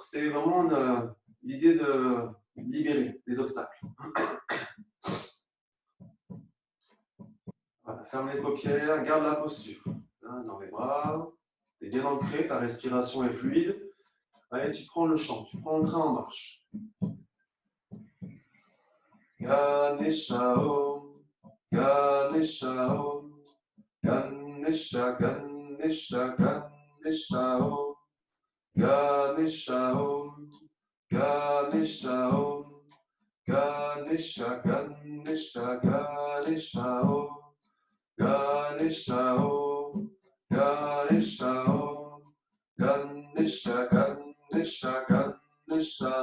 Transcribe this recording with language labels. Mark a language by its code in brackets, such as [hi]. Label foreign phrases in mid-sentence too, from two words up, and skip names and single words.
[fr] C'est vraiment l'idée de libérer les obstacles. Voilà, ferme les paupières, garde la posture. Hein, dans les bras, tu es bien ancré, ta respiration est fluide. Allez, tu prends le chant, tu prends le train en marche. [sa] गणेश ॐ, गणेश ॐ, गणेश, गणेश, गणेश ॐ, गणेश ॐ, गणेश ॐ, गणेश, गणेश, गणेश ॐ, गणेश ॐ, गणेश ॐ, गणेश, गणेश, गणेश